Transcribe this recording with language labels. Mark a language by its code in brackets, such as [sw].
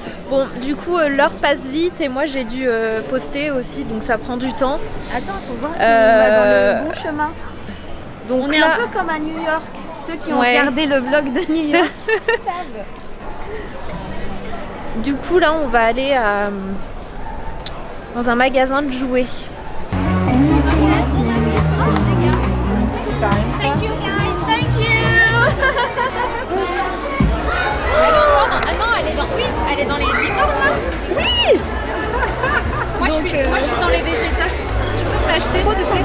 [fr] Bon, du coup, l'heure passe vite et moi j'ai dû poster aussi, donc ça prend du temps. Attends, faut voir si on va dans le bon chemin. Donc on est un peu comme à New York. Ceux qui ont regardé le vlog de New York savent. Du coup, là, on va aller dans un magasin de jouets. [en] Thank you guys, thank you. [fr] Elle est encore dans... Ah non, elle est dans... Oui, elle est dans les licornes là. Oui. Moi, je suis dans les végétales. Je peux me l'acheter, s'il te plaît.